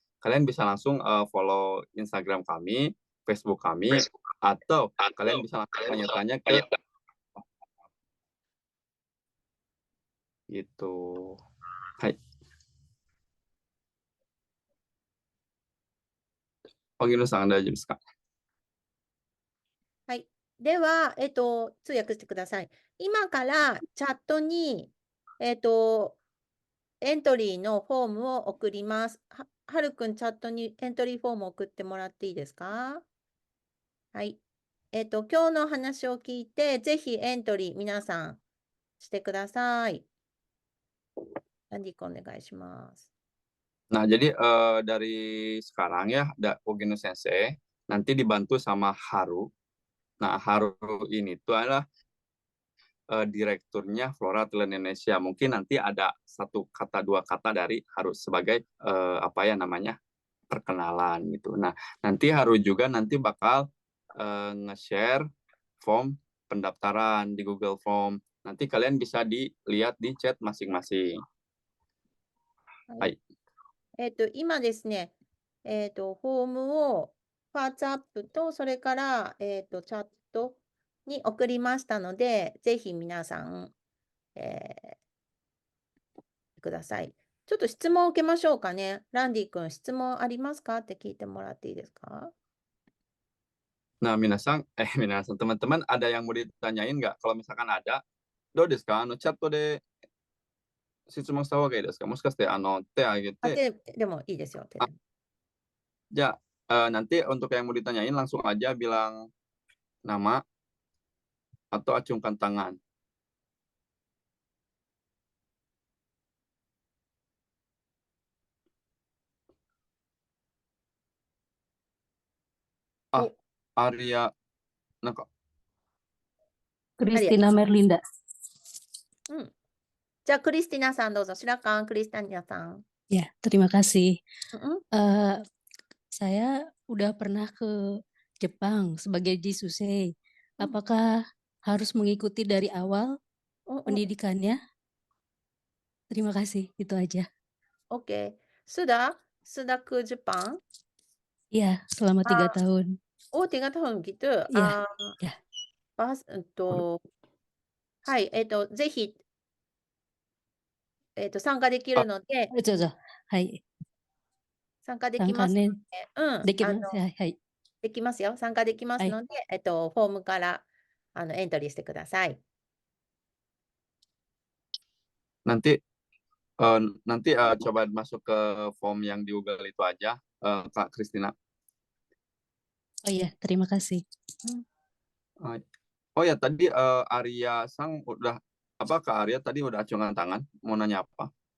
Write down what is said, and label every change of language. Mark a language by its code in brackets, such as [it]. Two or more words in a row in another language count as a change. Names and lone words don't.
[id] Kalian bisa langsung follow Instagram kami, Facebook kami, atau kalian bisa langsung tanya-tanya ke gitu. Hai. [ja] Ogino-san, 大丈夫ですか？はい。では、通訳してください。今からチャットに、エントリーのフォームを送ります。はるくん、チャットにエントリーフォームを送ってもらっていいですか？はい。今日の話を聞いて、ぜひエントリー皆さんしてください。ランディ君お願いします。 [id] Nah, jadi dari sekarang ya, Ogino Sensei nanti dibantu sama Haru. Nah, Haru ini tuh adalah direkturnya Flora Thailand Indonesia. Mungkin nanti ada satu kata dua kata dari Haru sebagai apa ya namanya perkenalan gitu. Nah, nanti Haru juga nanti bakal nge-share form pendaftaran di Google Form. Nanti kalian bisa dilihat di chat masing-masing. Hai. [ja] 今ですね、フォームを WhatsApp と、それから、チャットに送りましたので、ぜひ皆さん、ください。ちょっと質問を受けましょうかね。ランディ君、質問ありますかって聞いてもらっていいですか？ [id] Nah, minasan, teman-teman ada yang mau ditanyain nggak? Kalau misalkan ada, [ja] どうですか? Chatで質問したほうがいいですか? もしかして手挙げて. でもいいですよ。手でも [id] Ya, nanti untuk yang mau ditanyain langsung aja bilang nama atau acungkan tangan. Arya, [ja] なんか Christina Merlinda. じゃあ、クリスティナさんどうぞ。白川クリスティナさん。 [id] Ya, terima kasih. [ja] うん、 [id] Saya udah pernah ke Jepang sebagai Jisusei. Apakah harus mengikuti dari awal [ja] うん、 [id] pendidikannya? Terima kasih, itu aja. OK。須田クジャパン Iya, selama 3 tahun. Oh, 3 tahun gitu. Iya, ya. [ja] Hai, ぜひ、参加できるので、 Hai, 参加できますので、うん、はい。できますよ。参加できますので、フォームからエントリーしてください。 [id] nanti coba masuk ke form yang di Google itu aja, Kak Christina. Oh iya, terima kasih. Oh ya, tadi Arya Sang udah apa, Kak Arya tadi udah acungan tangan, mau nanya apa?